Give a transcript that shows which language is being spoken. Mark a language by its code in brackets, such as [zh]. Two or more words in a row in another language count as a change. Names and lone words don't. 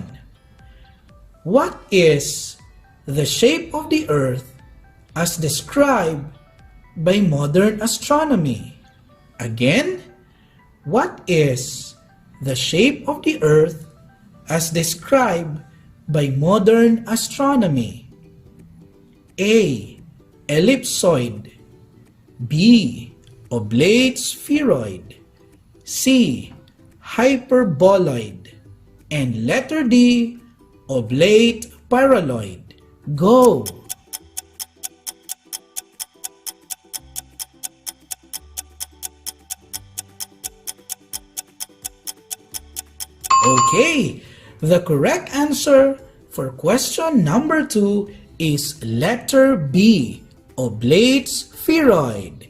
[en] What is the shape of the earth as described by modern astronomy? Again, what is the shape of the earth as described by modern astronomy? A. Ellipsoid, B. Oblate spheroid, C. Hyperboloid, and letter D. Oblate paraloid. Go! Okay, the correct answer for question number 2 is letter B, oblate spheroid.